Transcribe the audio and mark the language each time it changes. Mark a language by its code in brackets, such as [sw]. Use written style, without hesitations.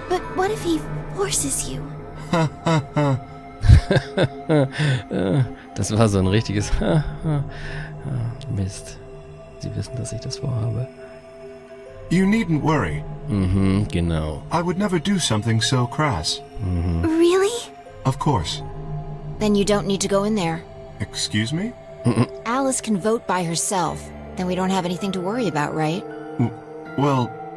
[en] But what if he forces you? [de] Das war so ein richtiges Mist. Sie wissen, dass ich das vorhabe. [en] You needn't worry. [de] Genau. [en] I would never do something so crass. Really? Of course. Then you don't need to go in there. Excuse me? Alice can vote by herself. Then we don't have anything to worry about, right? Well,